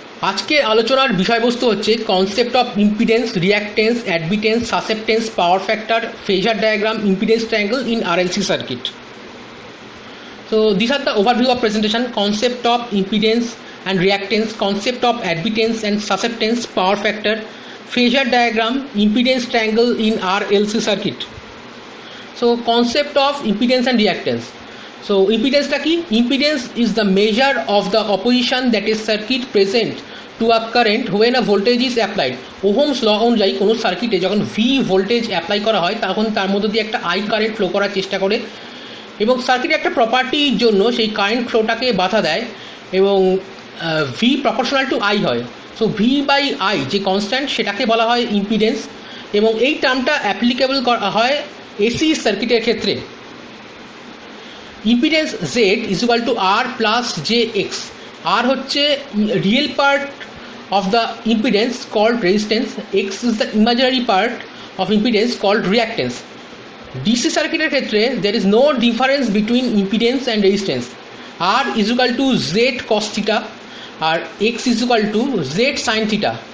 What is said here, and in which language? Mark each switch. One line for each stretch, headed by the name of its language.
Bangla: আজকে আলোচনার বিষয়বস্তু হচ্ছে concept of impedance, reactance, admittance, susceptance, power factor, phasor diagram, impedance triangle in RLC circuit.
English: So these are the overview of presentation: concept of impedance and reactance, concept of admittance and susceptance, power factor, phasor diagram, impedance triangle in RLC circuit. So concept of impedance and reactance. So impedance
Bangla: টা কি?
English: Impedance is the measure of the opposition that is circuit present to a current when a voltage is applied.
Bangla: Ohm's law অনুযায়ী কোনো সার্কিটে যখন V voltage apply করা হয় তখন তার মধ্যে দিয়ে একটা আই কারেন্ট ফ্লো করার চেষ্টা করে এবং সার্কিটের একটা প্রপার্টির জন্য সেই কারেন্ট ফ্লোটাকে বাধা দেয় এবং ভি প্রপোর্শনাল টু আই হয়। সো ভি বাই আই যে কনস্ট্যান্ট সেটাকে বলা হয় ইম্পিডেন্স এবং এই টার্মটা অ্যাপ্লিকেবল করা হয় এসি সার্কিটের ক্ষেত্রে। Impedance Z is equal to আর plus J x. আর হচ্ছে real part of the impedance called resistance, x is the imaginary part of impedance called reactance.
English: DC circuit
Bangla: এর ক্ষেত্রে
English: there is no difference between impedance and resistance. R is equal to z cos theta or x is equal to z sin theta.